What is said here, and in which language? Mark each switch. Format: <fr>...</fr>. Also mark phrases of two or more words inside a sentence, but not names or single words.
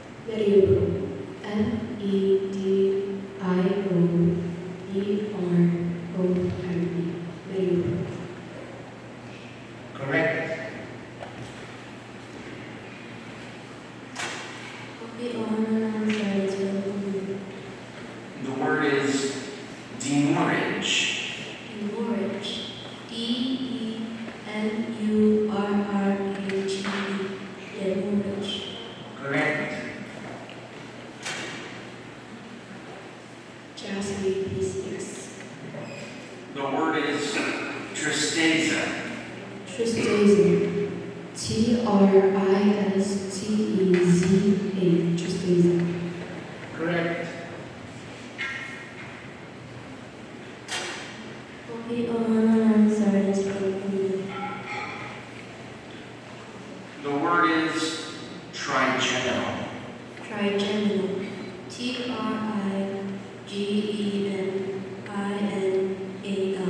<en>Medio. M-E-D-I-O-E-R-O-M-E. Medio. Correct. Okay, on silence for a moment. The word is demurrage. Demurrage. D-E-M-U-R-R-A-G-E. Demurrage. Correct. Jasmine, please, yes. The word is tristeza. Tristeza. T-R-I-S-T-E-Z-A. Tristeza. Correct. Okay, on silence for a moment. The word is trigeminal. Trigeminal. T-R-I-G-E-M-I-N-A-L.</en>